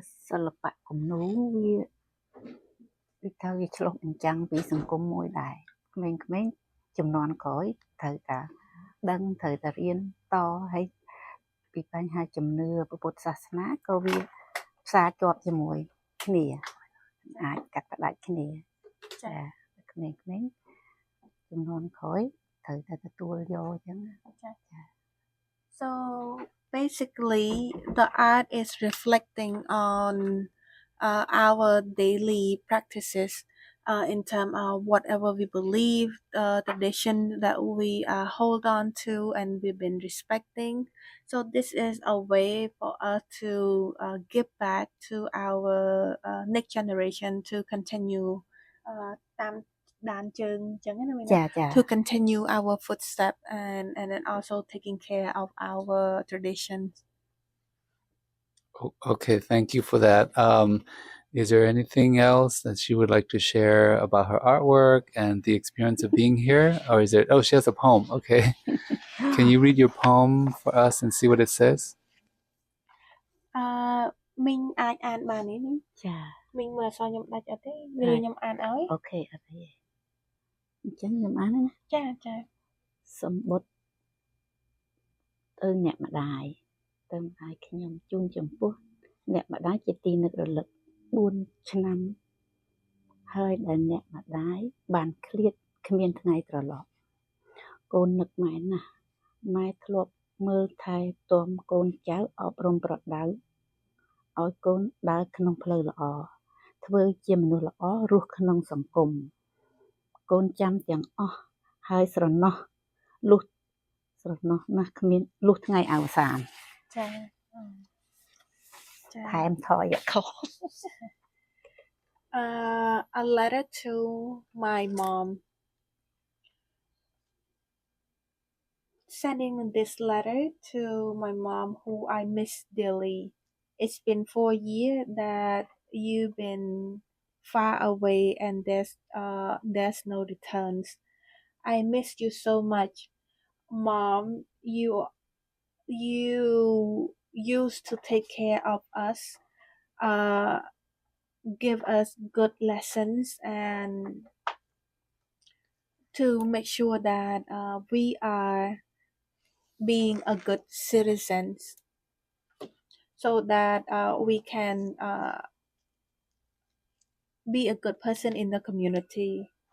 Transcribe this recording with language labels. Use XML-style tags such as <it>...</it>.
<km>សិល្បៈគំនូរវាដូចថាវាឆ្លុះបញ្ចាំងពីសង្គមមួយដែរក្មេងៗជំនាន់ក្រោយត្រូវតែដឹងត្រូវតែរៀនតហើយពីបញ្ហាជំនឿពុទ្ធសាសនាក៏វាផ្សារជាប់ជាមួយគ្នាអាចកាត់ផ្ដាច់គ្នាចាក្មេងៗជំនាន់ក្រោយត្រូវតែទទួលយកអញ្ចឹងចា</km> <en>So basically the art is reflecting on our daily practices in terms of whatever we believe, tradition that we hold on to and we've been respecting. So this is a way for us to give back to our next generation to continue</en> <km>តាមដានជើងអញ្ចឹងណាមែនទេ</km> <en>to continue our footsteps and then also taking care of our traditions. Okay, thank you for that. Is there anything else that she would like to share about her artwork and the experience of being here? Or is there, oh, she has a poem. Okay. Can you read your poem for us and see what it says?</en> <km>មីងអាចអានបានទេមីងចាមីងមើលអក្សរខ្ញុំដាច់អត់ទេឬខ្ញុំអានឲ្យអូខេអត់ទេអញ្ចឹងខ្ញុំអានណាចាសម្បត្តិ ទៅអ្នកម្ដាយទៅម្ដាយខ្ញុំជូនចំពោះអ្នកម្ដាយជាទីនឹករលឹក4ឆ្នាំហើយដែលអ្នកម្ដាយបានឃ្លាតគ្មានថ្ងៃត្រឡប់កូននឹកម៉ែណាស់ម៉ែធ្លាប់មើលថែទាំកូនចៅអប់រំប្រដៅឲ្យកូនដើរក្នុងផ្លូវល្អធ្វើជាមនុស្សល្អរស់ក្នុងសង្គម កូនចាំទាំងអស់ហើយស្រណោះលុះស្រណោះណាស់គ្មានលុះថ្ងៃអវសានចាថែមថយខុស</km> <en>A letter to my mom. Sending this letter to my mom who I miss dearly. It's been 4 years that you've been far away and there's no returns. I miss you so much. Mom, you used to take care of us, give us good lessons and to make sure that we are being a good citizens so that we can be a good person in the community.</en>